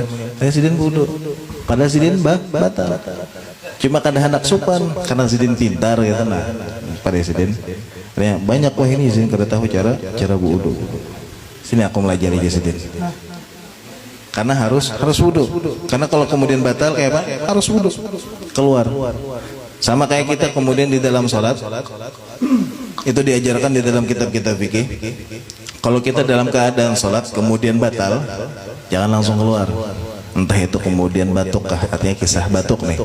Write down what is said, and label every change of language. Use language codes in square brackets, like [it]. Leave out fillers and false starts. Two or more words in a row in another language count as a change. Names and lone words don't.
[id] Hanya sidin wudu. Padahal sidin batal. Cuma karena hendak sopan, karena sidin pintar gitu nah. Pada sidin. Banyak wah ini sidin kada tahu cara wudu. [bjn] Sini aku melajari aja sidin. [id] Karena harus wudu. Karena kalau kemudian batal kayak apa? Harus wudu. Keluar. Sama kayak kita kemudian di dalam sholat itu diajarkan di dalam kitab-kitab fikih. Kalau kita dalam keadaan sholat kemudian batal, jangan langsung keluar. Entah itu kemudian batuk kah, artinya kisah batuk nih.